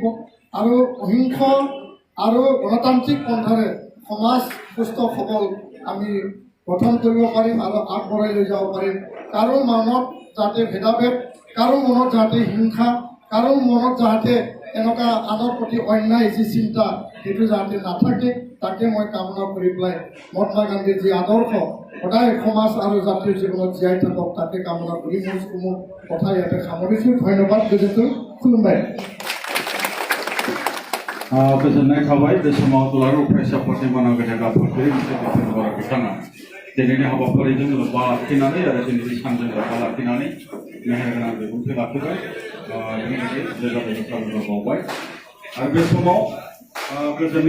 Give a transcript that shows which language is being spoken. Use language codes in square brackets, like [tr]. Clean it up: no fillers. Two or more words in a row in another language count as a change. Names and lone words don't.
[as] আৰু অহিংস আৰু গণতান্ত্ৰিক পন্থাৰে সমাজ সুস্থ সবল আমি গঠন কৰিব পাৰিম আৰু আগবঢ়াই লৈ যাব পাৰিম কাৰো মনত যাতে ভেদাভেদ কাৰো মনত যাতে হিংসা কাৰো মনত যাতে এনেকুৱা আনৰ প্ৰতি অন্যায় যি চিন্তা সেইটো যাতে নাথাকে তাকে মই কামনা কৰি পেলাই মহাত্মা গান্ধীৰ যি আদৰ্শ সদায় সমাজ আৰু জাতিৰ জীৱনত জীয়াই থাকক তাকে কামনা কৰি মোৰ কথা ইয়াতে সামৰিছোঁ ধন্যবাদ [brx] गोजोन खुलुमबाय गोजोननाय थाबाय बे समाव दुलाराय फरायसाफोरनि मानाव गेदेर आफादगिरि बिथां बर' बिथाङा दिनैनि हाबाफारिजों लोब्बा लाखिनानै आरो दिनैनि सानजों लोब्बा लाखिनानै मेहेरगोनां बिबुंथि लाखिबाय बेबायदि साबायखर बावबाय आरो बे समाव गोजोननि